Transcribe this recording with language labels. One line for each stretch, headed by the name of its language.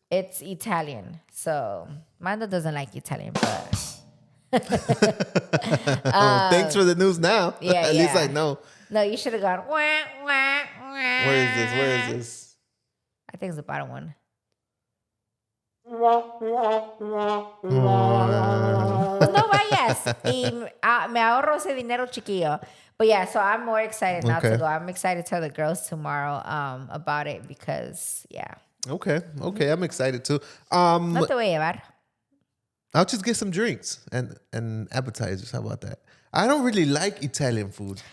English: It's Italian. So Mando doesn't like Italian, but thanks for the news now. Yeah, At least I know. No, you should have gone wah, wah, wah. Where is this? I think it's the bottom one.
Spanish: Pues no vayas y me ahorro ese dinero chiquillo.
English: But yeah, so I'm more excited now to go. I'm excited to tell the girls tomorrow about it because Okay, I'm excited too.
Spanish: No te voy a llevar.
English: I'll just get some drinks and appetizers. How about that? I don't really like Italian food.